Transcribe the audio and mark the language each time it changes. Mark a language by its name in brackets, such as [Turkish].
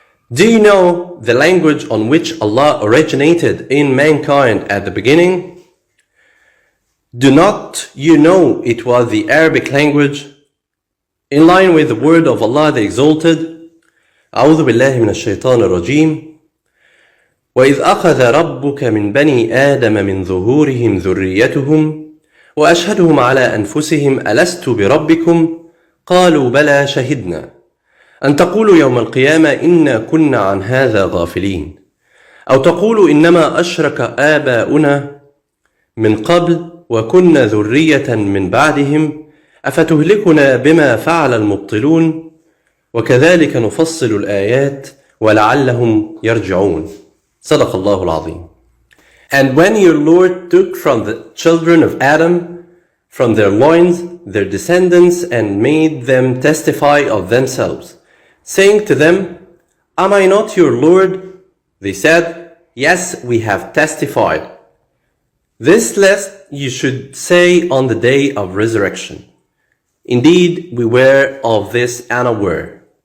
[English] Do you know the language on which Allah originated in mankind at the beginning? Do not you know it was the Arabic language, in line with the word of Allah the Exalted? [Arabic] أعوذ بالله من الشيطان الرجيم. وإذ أخذ ربك من بني آدم من ظهورهم ذريتهم وأشهدهم على أنفسهم ألست بربكم قالوا بلى شهدنا أن تقولوا يوم القيامة إنا كنا عن هذا غافلين أو تقولوا إنما أشرك آباؤنا من قبل وكنا ذرية من بعدهم أفتهلكنا بما فعل المبطلون وكذلك نفصل الآيات ولعلهم يرجعون. صدق الله العظيم. [English] And when your Lord took from the children of Adam, from their loins, their descendants, and made them testify of themselves, saying to them, Am I not your Lord? They said, Yes, we have testified. This lest you should say on the day of resurrection, Indeed, we were of this unaware.